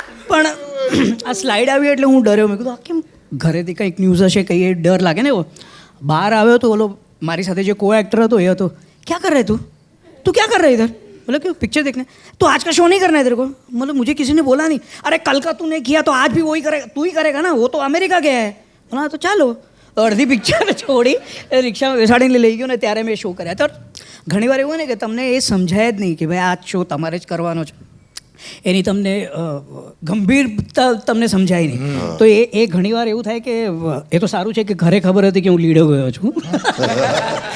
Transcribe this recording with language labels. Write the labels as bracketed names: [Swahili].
[Gujarati] પણ આ સ્લાઇડ આવી એટલે હું ડર્યો. મેં કીધું આ કેમ ઘરેથી કંઈક ન્યૂઝ હશે, કંઈ એ ડર લાગે ને એવો. બહાર આવ્યો તો ઓલો મારી સાથે જે કો एक्टर હતો એ હતો, [Hindi] क्या कर रहे तू क्या कर रहा है इधर? बोला क्यों? पिक्चर देखने. तो आज का शो नहीं करना है तेरे को? मतलब मुझे किसी ने बोला नहीं. अरे कल का तूने किया तो आज भी वही करेगा, तू ही करेगा ना, वो तो अमेरिका गया है. बोला तो [Gujarati] ચાલો. અડધી પિક્ચર છોડી રિક્ષામાં બેસાડીને લઈ ગયો ને ત્યારે મેં શો કર્યા. તો ઘણી વાર એવું ને કે તમને એ સમજાય જ નહીં કે ભાઈ આ શો તમારે જ કરવાનો છે, એની તમને ગંભીરતા તમને સમજાય નહીં. તો એ ઘણી વાર એવું થાય કે એ તો સારું છે કે ઘરે ખબર હતી કે હું લીડો ગયો છું.